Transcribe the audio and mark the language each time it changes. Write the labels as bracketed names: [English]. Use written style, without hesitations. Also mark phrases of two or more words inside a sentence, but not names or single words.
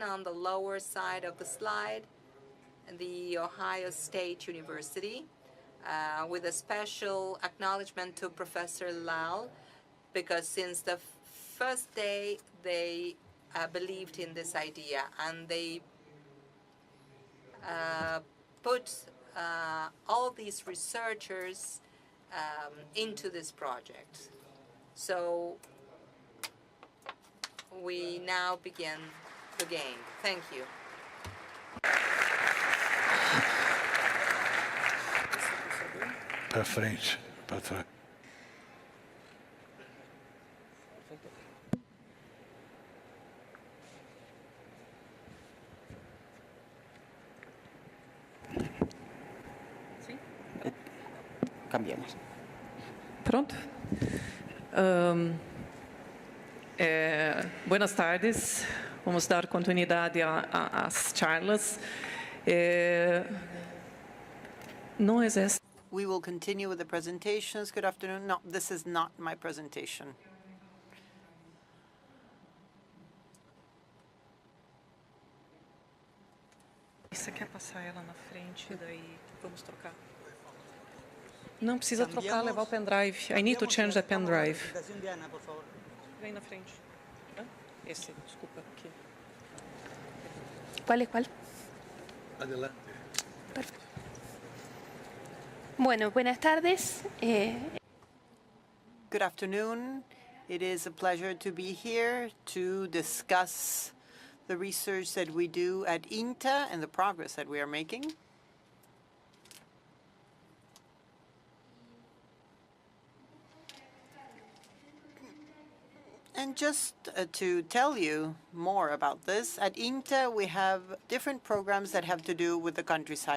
[English] on the lower side of the slide, the Ohio State University, with a special acknowledgement to Professor Lal, because since the first day they believed in this idea, and they put all these researchers into this project. So we now begin the game. Thank you. [Portuguese] Para frente, para trás. [Spanish] Cambiamos. Pronto? Buenas tardes. [Portuguese] Vamos dar continuidade às charlas. Não existe. [English] We will continue with the presentations. Good afternoon. No, this is not my presentation. [Portuguese] Você quer passar ela na frente, daí vamos trocar? Não precisa trocar, levar o pendrive. [English] I need to change the pendrive. [Portuguese] Vem na frente. Esse, desculpa, aqui. [Spanish] ¿Cuál es cuál? Adelante. Perfecto. Bueno, buenas tardes. [English] Good afternoon. It is a pleasure to be here to discuss the research that we do at INTA and the progress that we are making. And just to tell you more about this, at INTA we have different programs that have to do with the countryside.